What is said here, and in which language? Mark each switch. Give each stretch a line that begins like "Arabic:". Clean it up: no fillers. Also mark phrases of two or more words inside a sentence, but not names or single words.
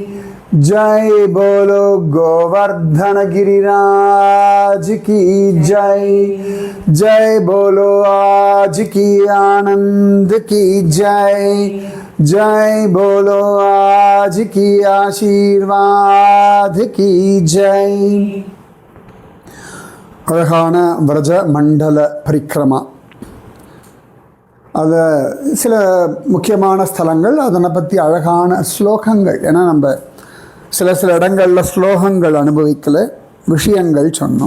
Hindi: जय बोलो गोवर्धन गिरिराज की जय। जय बोलो आज की आनंद की जय। जय बोलो आज की आशीर्वाद की जय।
Tamil: அழகான விரஜ மண்டல பரிக்கிரமா, அது சில முக்கியமான ஸ்தலங்கள், அதனை பற்றி அழகான ஸ்லோகங்கள். ஏன்னா நம்ம சில இடங்களில் ஸ்லோகங்கள் அனுபவிக்கலை, விஷயங்கள் சொன்னோம்.